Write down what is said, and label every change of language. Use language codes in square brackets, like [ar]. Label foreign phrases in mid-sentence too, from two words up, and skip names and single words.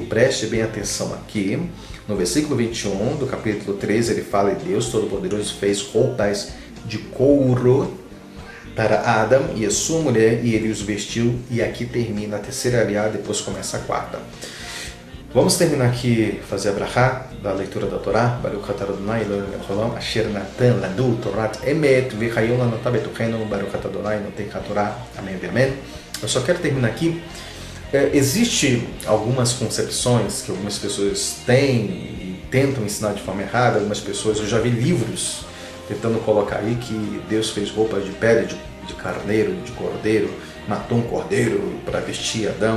[pt] Preste bem atenção aqui, no versículo 21 do capítulo 13, ele fala: e Deus Todo-Poderoso fez roupas de couro para Adam e a sua mulher, e ele os vestiu. E aqui termina a terceira aliá, depois começa a quarta. Vamos terminar aqui, fazer a brachá da leitura da Torá. [he] ברוך אתה אדוני אלוהינו מלך העולם, אשר נתן לנו תורת אמת וחיי עולם נטע בתוכנו, ברוך אתה אדוני נותן התורה. [pt] Amém e amém. Eu só quero terminar aqui. Existe algumas concepções que algumas pessoas têm e tentam ensinar de forma errada. Algumas pessoas, eu já vi livros tentando colocar aí que Deus fez roupas de pele de carneiro, de cordeiro, matou um cordeiro para vestir Adão.